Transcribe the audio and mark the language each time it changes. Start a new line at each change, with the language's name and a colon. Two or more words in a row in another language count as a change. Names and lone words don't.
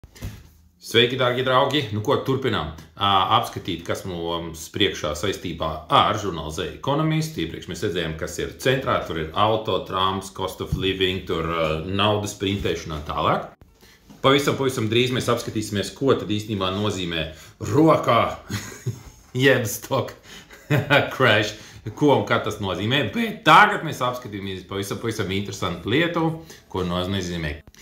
Latvian: Sveiki, dārgie draugi! Nu, ko turpinām apskatīt, kas mums priekšā saistībā ar žurnālu The Economist. Iepriekš mēs redzējām, kas ir centrā. Tur ir auto, trams,
English: cost of living,
Latvian: tur naudas printēšana tālāk. Pavisam drīz mēs apskatīsimies, ko tad īstenībā nozīmē rokā jeb
English: stock crash,
Latvian: ko un kā tas nozīmē. Bet tagad mēs apskatīsimies pavisam interesantu lietu, ko nozīmē.